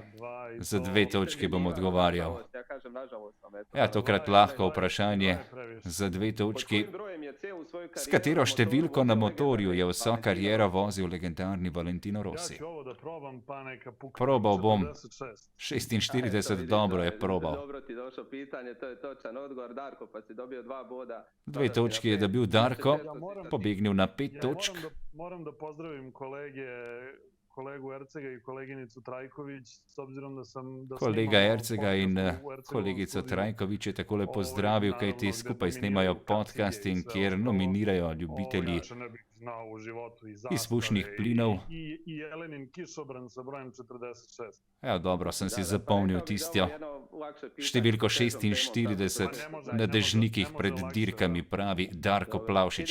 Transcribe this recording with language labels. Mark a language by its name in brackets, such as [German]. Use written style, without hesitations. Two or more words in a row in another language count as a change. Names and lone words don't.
[Slovenian] Za 2 točke bom odgovarjal. Ja, tokrat lahko vprašanje za 2 točki. S katero številko na motorju je vso kariero vozil legendarni Valentino Rossi? Probal bom. 46, dobro je probal. [Croatian] Dobro ti došlo pitanje, to je točan odgovor. Darko, pa si dobio 2 boda. [Slovenian] 2 točke je dobil Darko, pobegnil na 5 točk. [Croatian] Moram da pozdravim kolegu Ercega i koleginicu Trajković, s obzirom da sam... [Slovenian] Kolega Ercega in kolegico Trajković je takole pozdravil, kajti skupaj snemajo podcasting, kjer nominirajo ljubitelji izpušnih plinov. [Croatian] I Jelenin Kišobran sa brojem 46. [Slovenian] Ja, dobro, sem si zapomnil tisto številko 46 na dežnikih pred dirkami, pravi Darko Plavšič.